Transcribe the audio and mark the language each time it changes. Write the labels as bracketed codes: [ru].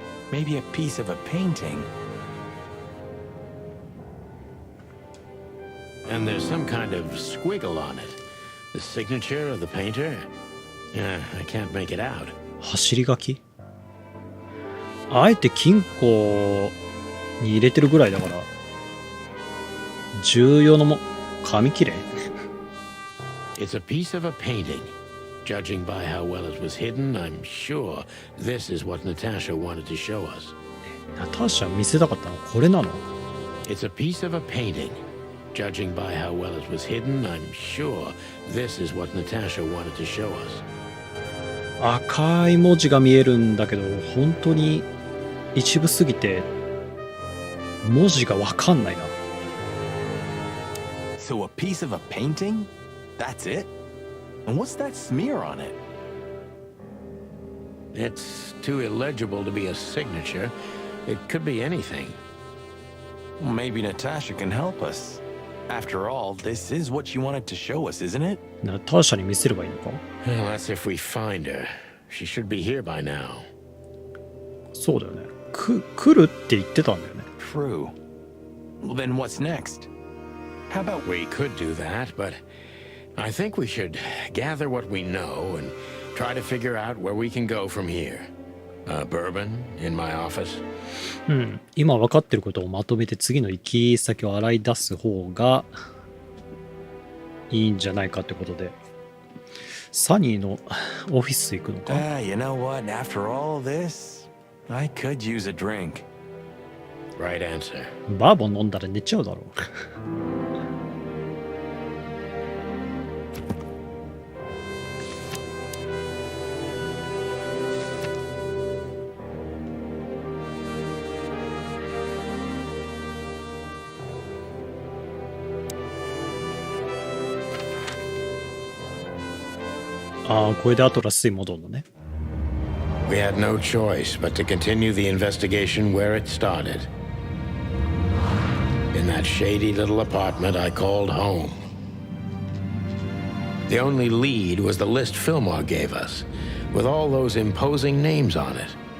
[en] Maybe a piece of a painting. And there's some kind of squiggle on it. The signature of the painter? Yeah, I can't make it out. [ja] 走り書き？あえて金庫に入れてるぐらいだから重要な紙切れ？ [en] It's a piece of a painting. Judging by how well it was hidden, I'm sure this is what Natasha wanted to show us. [ja] ナターシャ見せたかったのこれなの？ [en] It's a piece of a painting. Judging by how well it was hidden, I'm sure this is what Natasha wanted to show us. [ja] 赤い文字が見えるんだけど、本当に一部すぎて文字がわかんないな。 [en] So a piece of a painting? That's it? And what's that smear on it? It's too illegible to be a signature. It could be anything. Well, maybe Natasha can help us. After all, this is what she wanted to show us, isn't it? [ja] ナターシャに見せればいいのか？ [en] Well, that's if we find her. She should be here by now. [ja] そうだよね。来るって言ってたんだよね。 [en] True. Well, then what's next? How about We could do that, but I think we should gather what we know and try to figure out where we can go from here. Bourbon in my office. [ja] うん。今分かってることをまとめて次の行き先を洗い出す方がいいんじゃないかってことで、サニーのオフィス行くのか？ [en] you know what? After all this, I could use a drink. Right answer. [ja] バーボン飲んだら寝ちゃうだろう。ああ、これでアトラスに戻るのね。 [en] We had no choice but to continue the investigation where it started. In that shady little apartment I called home. The only lead was the list Fillmore gave us, with all those imposing names on it.